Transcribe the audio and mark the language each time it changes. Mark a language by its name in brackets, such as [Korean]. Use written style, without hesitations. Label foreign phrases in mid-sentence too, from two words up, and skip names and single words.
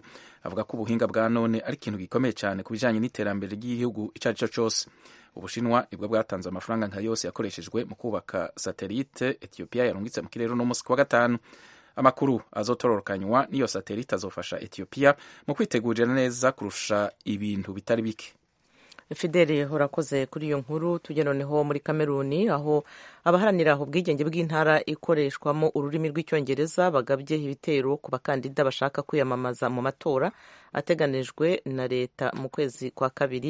[Rundi] Avuga ko ubuhinga bwa none ari ikintu gikomeye cyane ku bijanye n'iterambere ry'igihugu ico ari cyo cyose. Ubushinwa nibwo bwatanze amafaranga nka yose yakoreshejwe mu kubaka satelite Ethiopia yarungitse mu kirere no munsi wa gatanu. Amakuru azotororokanywa n'iyo satelite azofasha Ethiopia mu kwitegurira neza kurusha ibintu bitari bike. [Kinyarwanda] Fidele urakoze kuri iyo nkuru. Tujye noneho muri Kameruni, aho abaharanira ubwigenge bw'intara ikoreshwamo ururimi rw'icyongereza bagabye ibitero ku bakandida bashaka kwiyamamaza mu matora ateganijwe na leta mu kwezi kwa 2.